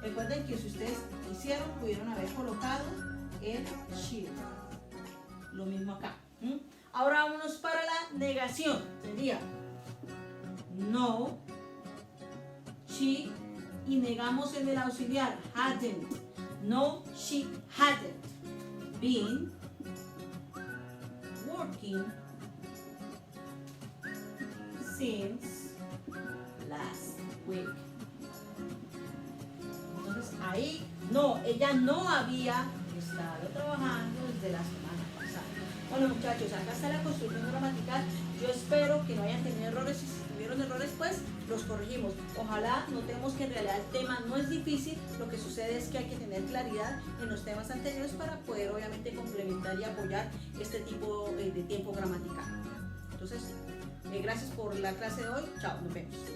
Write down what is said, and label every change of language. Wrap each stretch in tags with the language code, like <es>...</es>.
<es>Recuerden que si ustedes quisieron, pudieron haber colocado el she. Lo mismo acá. Ahora vámonos para la negación. Sería no, she, y negamos en el auxiliar, hadn't.</es> <en>No, she hadn't been working since last week.</en> <es>Entonces ahí, no, ella no había estado trabajando desde la semana pasada. Bueno, muchachos, acá está la construcción gramatical. Yo espero que no hayan tenido errores, y si tuvieron errores, pues los corregimos. Ojalá notemos que en realidad el tema no es difícil, lo que sucede es que hay que tener claridad en los temas anteriores para poder obviamente complementar y apoyar este tipo de tiempo gramatical. Entonces, gracias por la clase de hoy. Chao, nos vemos.</es>